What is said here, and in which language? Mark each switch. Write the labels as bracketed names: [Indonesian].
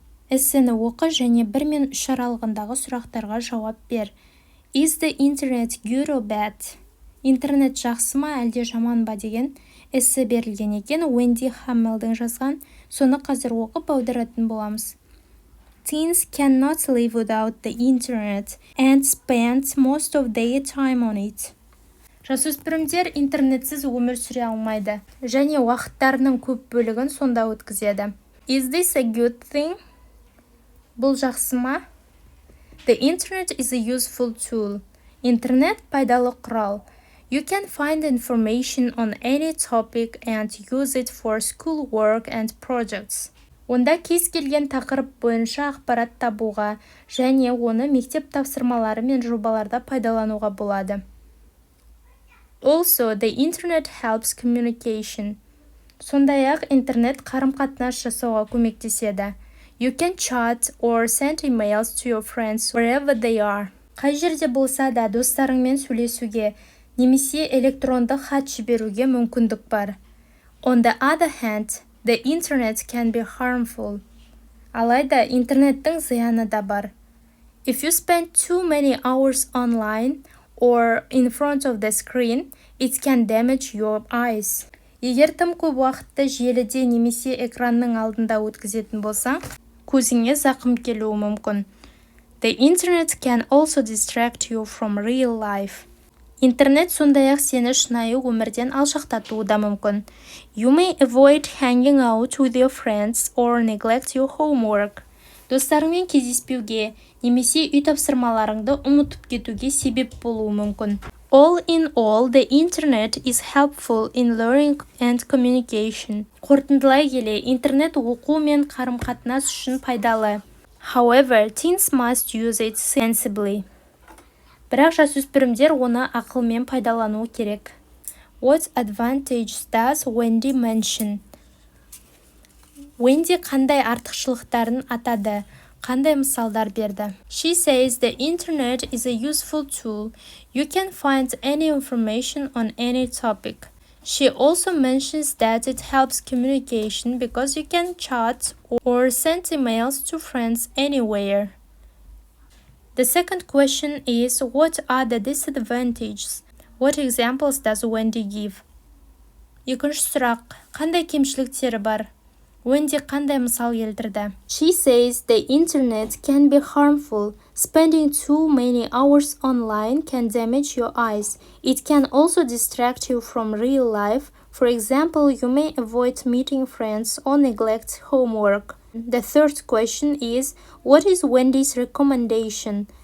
[Kazakh] Эссені оқы және 1 мен 3 аралығындағы сұрақтарға жауап бер. [English] Is the internet good or bad? [Kazakh] Интернет жақсы ма әлде жаман ба деген эссе берілген екен. Уэнди Хаммелдің жазған. Соны қазір оқып аударатын боламыз. [English] Teens cannot live without the internet and spend most of their time on it. [Kazakh] Жасөспірімдер интернетсіз өмір сүре алмайды және уақыттарының көп бөлігін сонда өткізеді. [English] Is this a good thing? [Kazakh] Бұл жақсы ма? [English] The internet is a useful tool. [Kazakh] Интернет пайдалы құрал. [English] You can find information on any topic and use it for school work and projects. [Kazakh] Онда кез келген тақырып бойынша ақпарат табуға және оны мектеп тапсырмалары мен жобаларда пайдалануға болады. [English] Also, the internet helps communication. [Kazakh] Сондай-ақ интернет қарым-қатынас жасауға көмектеседі. [English] You can chat or send emails to your friends wherever they are. [Kazakh] Қай жерде болса да достарыңмен сөйлесуге немесе электронды хат жіберуге мүмкіндік бар. [English] On the other hand, the internet can be harmful. [Kazakh] Алайда интернеттің зияны да бар. [English] If you spend too many hours online or in front of the screen, it can damage your eyes. [Kazakh] Егер тым көп уақытты желіде немесе экранның алдында өткізетін болсаң, көзіңе зақым келуі мүмкін. [English] The internet can also distract you from real life. [Kazakh] Интернет сондай-ақ сені шынайы өмірден алшақтатуы да мүмкін. [English] You may avoid hanging out with your friends or neglect your homework. [Kazakh] достарыңмен кездеспеуге, немесе үй тапсырмаларыңды ұмытып кетуге себеп болуы мүмкін. [English] All in all, the internet is helpful in learning and communication. [Kazakh] Қорытындылай келе, интернет оқу мен қарым-қатынас үшін пайдалы. [English] However, teens must use it sensibly. [Kazakh] Бірақ жасөспірімдер оны ақылмен пайдалануы керек. [English] What advantage does Wendy mention? [Kazakh] Wendy қандай артықшылықтарын атады? Қандай мысалдар берді? [English] She says the internet is a useful tool. You can find any information on any topic. She also mentions that it helps communication because you can chat or send emails to friends anywhere. The second question is, what are the disadvantages? What examples does Wendy give? [Kazakh] Екінші сұрақ, қандай кемшіліктері бар? Wendy қандай мысал келтірді? [English] She says the internet can be harmful. Spending too many hours online can damage your eyes. It can also distract you from real life. For example, you may avoid meeting friends or neglect homework. The third question is, what is Wendy's recommendation?